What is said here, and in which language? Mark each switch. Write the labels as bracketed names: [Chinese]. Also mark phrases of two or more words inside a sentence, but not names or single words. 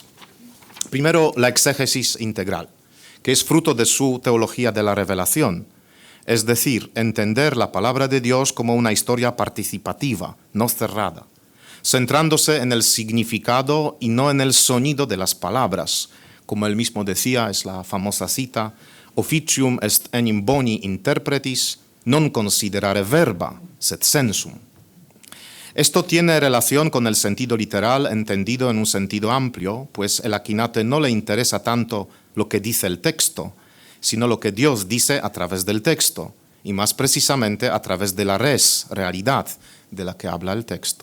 [Spanish] Primero, la exégesis integral, que es fruto de su teología de la revelación, es decir, entender la palabra de Dios como una historia participativa, no cerrada, centrándose en el significado y no en el sonido de las palabras. Como él mismo decía, es la famosa cita, [Latin] officium est enim boni interpretis, non considerare verba, sed sensum. [Spanish] Esto tiene relación con el sentido literal entendido en un sentido amplio, pues el aquinate no le interesa tanto lo que dice el texto, sino lo que Dios dice a través del texto, y más precisamente a través de la realidad de la que habla el texto.